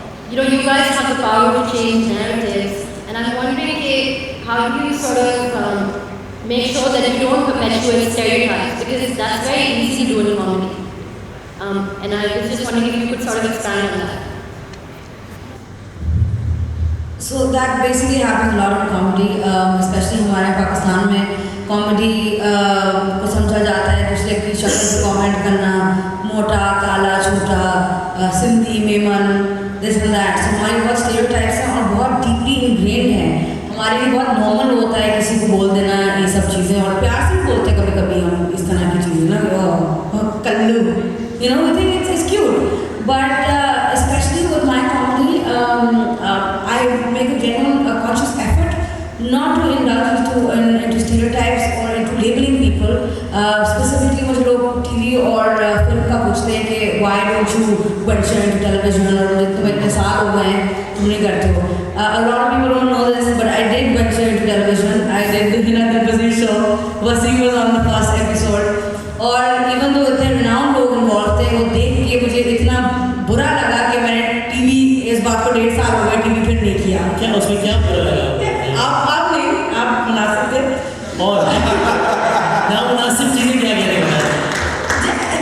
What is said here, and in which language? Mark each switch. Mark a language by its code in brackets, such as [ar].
[en] You know, you guys have the power to change narratives, and I'm wondering how do you sort of make sure that you don't perpetuate stereotypes, because that's very easy to do in comedy. And I was just wondering if you could sort of expand on that. So that basically happens a lot in comedy, especially [hi] हमारे पाकिस्तान में comedy को समझा जाता है दूसरे की शक्ल से कमेंट करना, मोटा, काला, छोटा, Sindhi, Memon, this and that. सो हमारी बहुत स्टीरियोटाइप्स हैं और बहुत डीपली इनग्रेन्ड हैं. हमारे लिए बहुत नॉर्मल होता है किसी को बोल देना ये सब चीज़ें, और प्यार से बोलते हैं कभी कभी हम इस तरह की चीज़ें ना, Kullu, [en] you know, I think it's cute. But especially with my comedy, I make a genuine conscious effort not to indulge into stereotypes or into labeling people. [hi] Specifically, मुझे लोग TV और फिल्म का पूछते हैं कि [en] why don't you venture into television, [hi] और तुम्हें इतने साल हो गए हैं तुम नहीं करते हो. [en] A lot of people don't know this, but I did venture into television. I did the Hina Dilbazi show. Wasim was on the first episode. [hi] और [en] even though [hi] इतने renowned लोग involved थे, वो देख के मुझे इतना बुरा लगा कि मैंने TV इस बात को 1.5 साल हो गए TV फिर नहीं किया. क्या उसमें क्या बुरा लगा? आप नहीं, आप मुनासिब थे. और ना मुनासिब चीजें क्या कहने वाला?